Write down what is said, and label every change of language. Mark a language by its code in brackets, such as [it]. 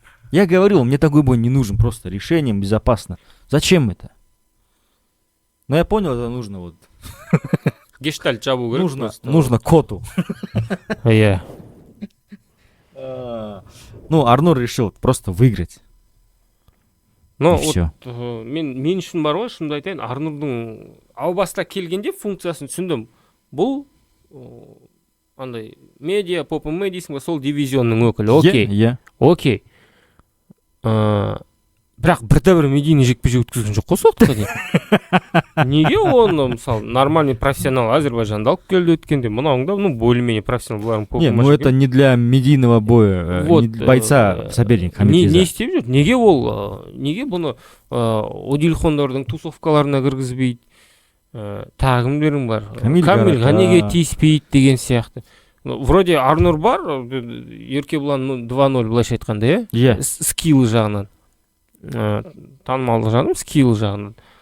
[ru] Я говорил, мне такой бой не нужен, просто решением безопасно. Зачем это? Ну, я понял, это нужно вот... [kk] Гештальт жабу керек. [ru] Нужно коту. [kk] Иә. [ru] Ну, Арнур решил просто выиграть. [kk] Ну, вот, мен үшін бар ғой, шынымды айтайын, Арнурдың ау баста келгенде функциясын түсіндім. Бұл андай медиа, поп-ММА дейсің ба, сол дивизионның өкілі. Окей. Бірақ бірде-бір медийный жекпе-жек өткізген жоқ қой соқтыға дейін. Неге оны, мысалы, нормальный профессионал Азербайжанды алып келді өткенде, мынауыңда, ну, более-менее профессионал бұларың поп-ММА. [ru] Не, ну это не для медийного боя, бойца соперник. [kk] Не істеп жүр? Неге бұны Одилхондардың тусовкаларына кіргізбейді? Тағымдерің бар. Камилға неге тиіспейді деген сияқты. Вроде Арнур бар, Еркебұлан 2-0 былайша айтқанда, иә? Скиллы жағынан. Танымалдық жағынан, скиллы жағынан.